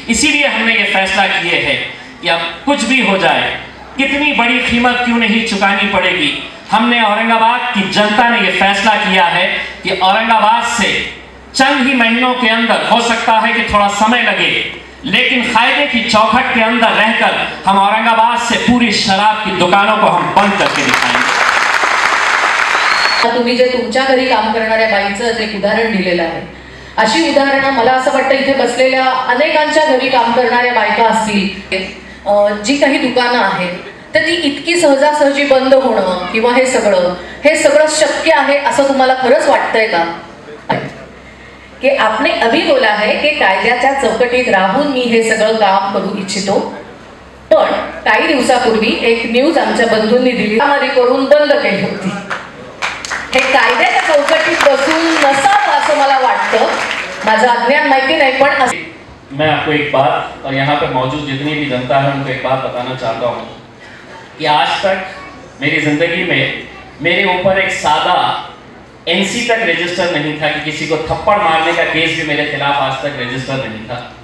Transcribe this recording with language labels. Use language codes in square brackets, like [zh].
[hi] इसीलिए हमने ये फैसला किए है कि अब कुछ भी हो जाए, कितनी बड़ी कीमत क्यों नहीं चुकानी पड़ेगी, हमने औरंगाबाद की जनता ने ये फैसला किया है कि औरंगाबाद से चंद ही महीनों के अंदर, हो सकता है कि थोड़ा समय लगे, लेकिन कायदे की चौखट के अंदर रहकर हम औरंगाबाद से पूरी शराब की दुकानों को हम बंद करके दिखाएंगे। [mr] तुम्ही जे तुमच्या घरी काम करणाऱ्या बाईचं एक उदाहरण दिलेलं आहे, अशी उदाहरणं मला असं वाटतं इथे बसलेल्या अनेकांच्या घरी काम करणाऱ्या बायका असतील, जी काही दुकानं आहेत तर ती इतकी सहजासहजी बंद होणं किंवा हे सगळं शक्य आहे असं तुम्हाला खरंच वाटतंय का? [hi] कि आपने अभी बोला है कि [mr] कायद्याच्या चौकटीत राहून मी हे सगळं काम करू इच्छितो, पण काही दिवसापूर्वी एक न्यूज आमच्या बंधूंनी दिली, आम्हाला करून बंद केली होती। हे कायद्याच्या चौकटीत बसून नसावं असं मला वाटतं, माझं अज्ञान माहिती नाही, पण [hi] मैं आपको एक बात, और यहाँ पर मौजूद जितनी भी जनता है उनको एक बात बताना चाहता हूँ कि आज तक मेरी जिंदगी में मेरे ऊपर एक सादा एनसी तक रजिस्टर नहीं था कि किसी को थप्पड़ मारने का केस भी मेरे खिलाफ आज तक रजिस्टर नहीं था।